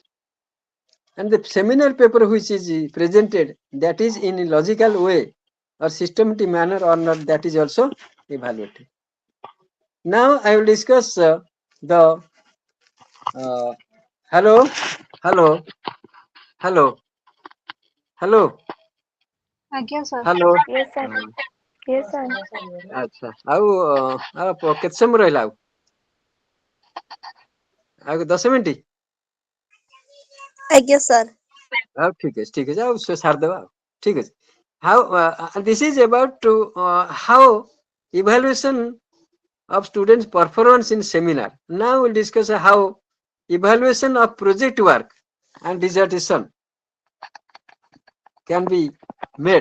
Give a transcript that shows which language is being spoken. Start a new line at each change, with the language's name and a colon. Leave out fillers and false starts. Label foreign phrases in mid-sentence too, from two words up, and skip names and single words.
English: And the seminar paper which is presented, that is in a logical way or systematic manner or not, that is also evaluated. Now I will discuss the hello, hello, hello, hello,
Odia: ଆଜ୍ଞା ସାର୍
English: hello. Yes, sir. Yes, sir.
Odia: ଆଚ୍ଛା ଆଉ କେତେ ସମୟ ରହିଲା ଆଉ 10 ମିନିଟ୍
English: Yes, sir.
Odia: ଆଉ ଠିକ ଅଛି ଆଉ ସାରିଦେବା ଆଉ ଠିକ ଅଛି
English: how this is about to how evaluation of students performance in seminar. Now we'll discuss how evaluation of project work and dissertation can be made.